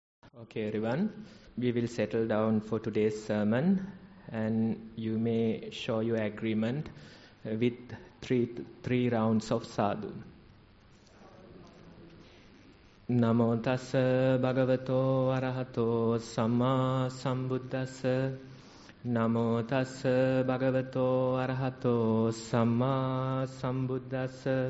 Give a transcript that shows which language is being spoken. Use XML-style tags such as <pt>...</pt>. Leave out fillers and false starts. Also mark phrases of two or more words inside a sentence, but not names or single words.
<en>Okay, everyone, we will settle down for today's sermon, and you may show your agreement with three rounds of sadhu.</en> <pi>Namo tassa bhagavato arahato samma sambuddhassa. Namo tassa bhagavato arahato samma sambuddhassa.</pi>